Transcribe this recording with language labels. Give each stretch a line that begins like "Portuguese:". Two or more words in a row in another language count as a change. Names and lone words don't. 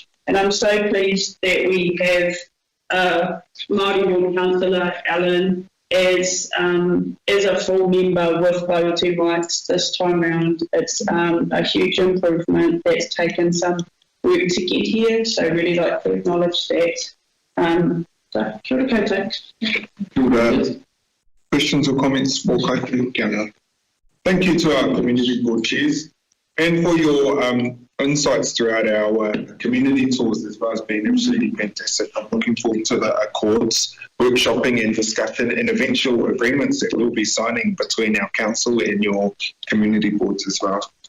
English: And I'm so pleased that we have Māori Board Councillor Alan as a full member with voting rights this time round. It's a huge improvement that's taken some work to get here, so really like to acknowledge that. So,
Māori: kia ora koutou. Kia ora.
English: Questions or comments for Kaiti Kiana? Thank you to our community board chairs and for your insights throughout our community tours as well. Has been absolutely fantastic. I'm looking forward to the accords, workshopping and discussion and eventual agreements that we'll be signing between our council and your community boards as well.